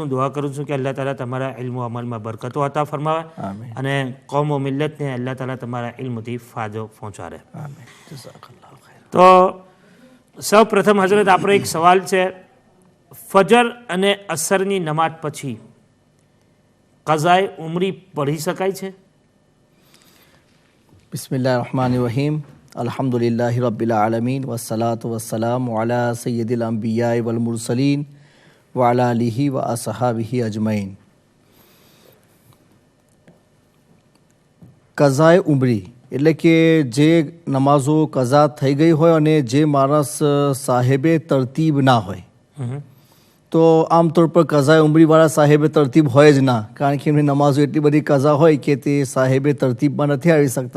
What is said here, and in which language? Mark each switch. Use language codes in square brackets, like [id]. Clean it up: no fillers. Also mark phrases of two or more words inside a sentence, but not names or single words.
[gu] દુઆ કરું છું કે અલ્લાહ તાલા તમારા ઇલ્મ અમલમાં બરકતો અતા ફરમાવે અને કૌમ ઓ મિલ્લતને અલ્લાહ તાલા તમારા ઇલ્મથી ફાયદો પહોંચાડે. તો સૌ પ્રથમ હઝરત આપણો એક સવાલ છે, ફજર અને અસરની નમાઝ પછી કઝાએ ઉમરી પઢી શકાય છે? [ar] بسم الله الرحمن الرحيم الحمد لله رب العالمين والصلاة والسلام على سيد الأنبياء والمرسلين وعلى آله وأصحابه أجمعين. [gu] કઝાએ ઉમરી એટલે કે જે નમાઝો કઝા થઈ ગઈ હોય અને જે માણસ સાહેબે તરતીબ ના હોય, તો આમતોર પર કઝાએ ઉમરીવાળા સાહેબે તરતીબ હોય જ ના, કારણ કે એમની નમાઝો એટલી બધી કઝા હોય કે તે સાહેબે તરતીબમાં નથી આવી શકતા.